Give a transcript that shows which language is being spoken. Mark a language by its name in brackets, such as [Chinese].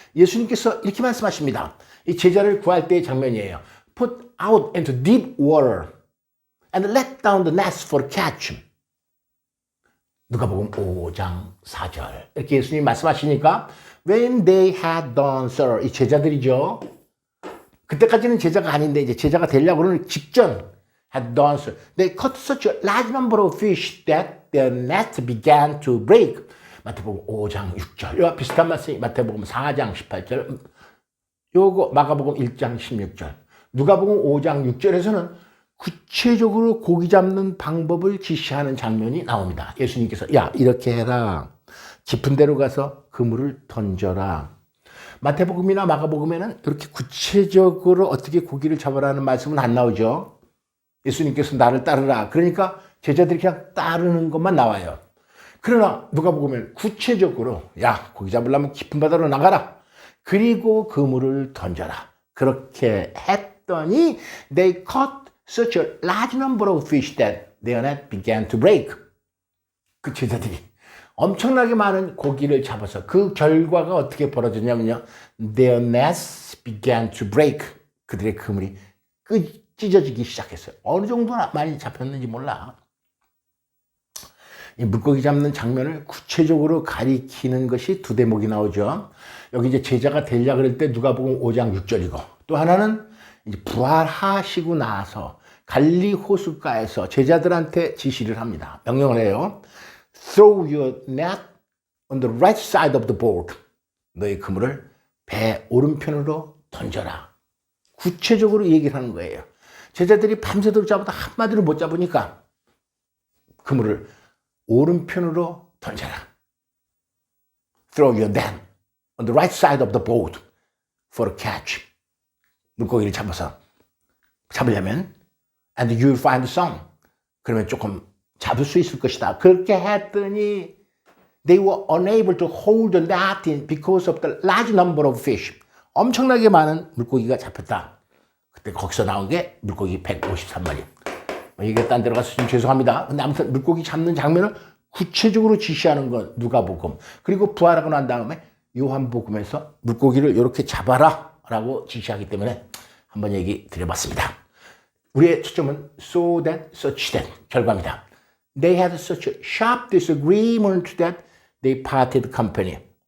[Korean] 예수님께서 이렇게 말씀하십니다. 이 제자를 구할 때의 장면이에요. [English] Put out into deep water and let down the nets for catch. [Korean] 누가복음 5장 4절 이렇게 예수님이 말씀하시니까 [English] When they had done so [Korean] 이 제자들이죠. 그때까지는 제자가 아닌데 이제 제자가 되려고 그러는 직전 [English] had done so. They caught such a large number of fish that their net began to break. [Korean] 마태복음 5장 6절 이와 비슷한 말씀이 마태복음 4장 18절 요거 마가복음 1장 16절 누가복음 5장 6절에서는 구체적으로 고기 잡는 방법을 지시하는 장면이 나옵니다. 예수님께서 야 이렇게 해라. 깊은 데로 가서 그물을 던져라. 마태복음이나 마가복음에는 그렇게 구체적으로 어떻게 고기를 잡으라는 말씀은 안 나오죠. 예수님께서 나를 따르라. 그러니까 제자들이 그냥 따르는 것만 나와요. 그러나 누가복음에는 구체적으로 야 고기 잡으려면 깊은 바다로 나가라. 그리고 그물을 던져라. 그렇게 했더니 [English] they caught such a large number of fish that their net began to break. [Korean] 그 제자들이 엄청나게 많은 고기를 잡아서 그 결과가 어떻게 벌어졌냐면요. [English] Their nets began to break. [Korean] 그들의 그물이 찢어지기 시작했어요. 어느 정도나 많이 잡혔는지 몰라. 이 물고기 잡는 장면을 구체적으로 가리키는 것이 두 대목이 나오죠. 여기 이제 제자가 되려 그럴 때 누가복음 5장 6절이고 또 하나는 이제 부활하시고 나서 갈리 호숫가에서 제자들한테 지시를 합니다. 명령을 해요. [English] Throw your net on the right side of the boat. [Korean] 너의 그물을 배 오른편으로 던져라. 구체적으로 얘기를 하는 거예요. 제자들이 밤새도록 잡아도 한마디로 못 잡으니까 그물을 오른편으로 던져라. [English] Throw your net on the right side of the boat for a catch. [Korean] 물고기를 잡으려면 [English] and you'll find some. [Korean] 그러면 조금 잡을 수 있을 것이다. 그렇게 했더니 [English] they were unable to hold the net in because of the large number of fish. [Korean] 엄청나게 많은 물고기가 잡혔다. 그때 거기서 나온 게 물고기 153마리. 이게 딴 데로 가서 좀 죄송합니다. 근데 아무튼 물고기 잡는 장면을 구체적으로 지시하는 건 누가복음. 그리고 부활하고 난 다음에 요한복음에서 물고기를 이렇게 잡아라 라고 지시하기 때문에 한번 얘기 드려봤습니다. 우리의 초점은 [English] so that, such that [Korean] 결과입니다. [English] They had such a sharp disagreement that they parted company.